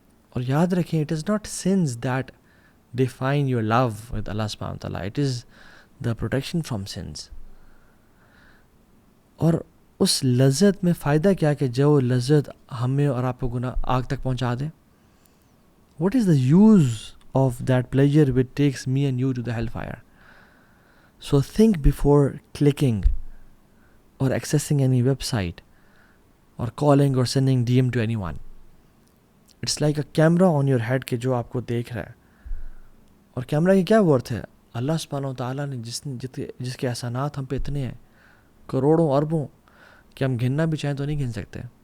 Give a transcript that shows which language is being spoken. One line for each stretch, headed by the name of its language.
Urdu: اور یاد رکھیں
English: It is not sins that define your love with اللہ سبحانہ تعالیٰ، it is the protection from sins. اور
Urdu: اس لذت میں فائدہ کیا کہ جو لذت ہمیں اور آپ کو گناہ آگ تک پہنچا دے.
English: What is the use of that pleasure which takes me and you to the hell fire. So think before clicking اور accessing any web site اور calling اور sending D M to any one. It's like a camera on your head
Urdu: کہ جو آپ کو دیکھ رہا ہے. اور کیمرا کی کیا ورتھ ہے؟ اللہ سبحانہ و تعالیٰ نے جس کے احسانات ہم پہ اتنے ہیں، کروڑوں اربوں، کہ ہم گننا بھی چاہیں تو نہیں گن سکتے.